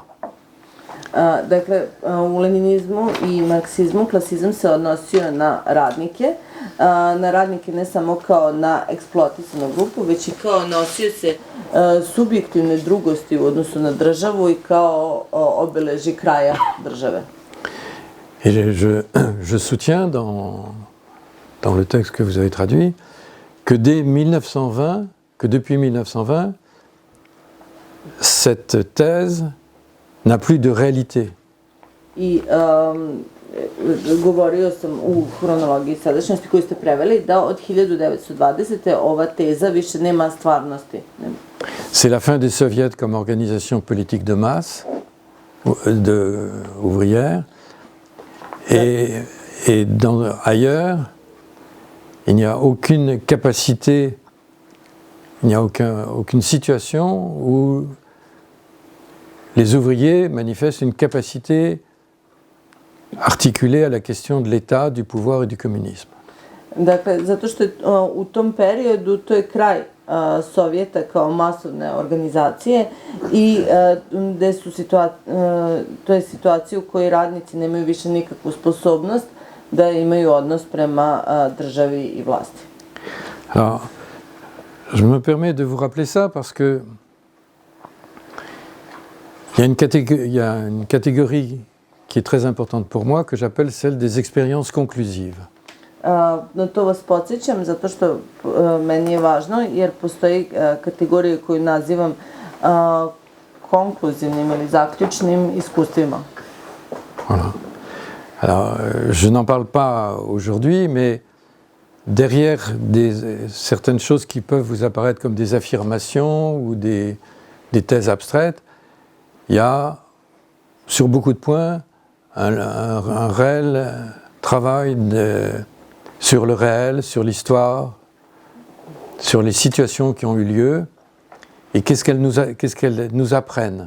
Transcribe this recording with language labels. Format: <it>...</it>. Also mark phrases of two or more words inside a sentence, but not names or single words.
<sr>Dakle, u leninizmu I marksizmu klasizam se odnosio na radnike ne samo kao na eksploatisanu grupu, već I kao nosioce subjektivne drugosti u odnosu na državu I kao obeleži kraja države.</sr> <fr>Et je soutiens dans le texte que vous avez traduit que depuis 1920, cette thèse n'a plus de réalité.</fr> <sr>I govorio sam u hronologiji sadašnjosti koju ste preveli da od 1920. ova teza više nema stvarnosti.</sr> <fr>C'est la fin des soviets comme organisation politique de masse, ouvrière, et ailleurs, il n'y a aucune capacité, il n'y a aucune situation où les ouvriers manifestent une capacité articulée à la question de l'État, du pouvoir et du communisme.</fr> <sr>Dakle, zato što je u tom periodu to je kraj Sovjeta kao masovne organizacije I gde su to je situacija u kojoj radnici nemaju više nikakvu sposobnost da imaju odnos prema državi I vlasti.</sr> <fr>Alors, je me permets de vous rappeler ça parce que il y a une catégorie qui est très importante pour moi que j'appelle celle des expériences conclusives.</fr> <sr>Na to vas podsjećam zato što meni je važno jer postoji kategorija koju nazivam konkluzivnim ili zaključnim iskustvima.</sr> <fr>Voilà. Alors, je n'en parle pas aujourd'hui, mais derrière certaines choses qui peuvent vous apparaître comme des affirmations ou des thèses abstraites, il y a, sur beaucoup de points, un réel travail sur le réel, sur l'histoire, sur les situations qui ont eu lieu, et qu'est-ce qu'elles nous apprennent.</fr>